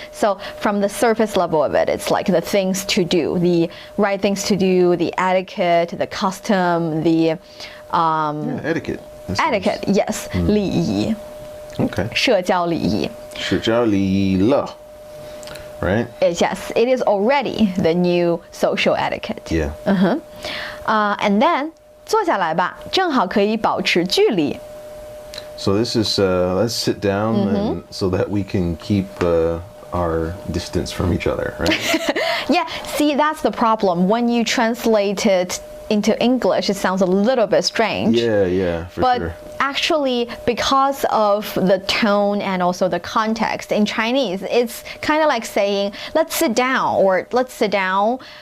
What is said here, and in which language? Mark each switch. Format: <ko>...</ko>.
<en>So from the surface level of it, it's like the things to do, the right things to do, the etiquette, the custom, the Yeah, etiquette. etiquette. Yes, 礼仪. Okay.</en> <zh>社交礼仪. 社交礼仪了.</zh> <en>Right? Yes, it is already the new social etiquette. Yeah. And then</en> <zh>坐下来吧，正好可以保持距离.</zh> <en>So this is let's sit down and so that we can keep our distance from each other, right? Yeah, see, that's the problem. When you translate it into English, it sounds a little bit strange. Yeah, for But sure. actually, because of the tone and also the context in Chinese, it's kind of like saying, let's sit down, or let's sit down.</en>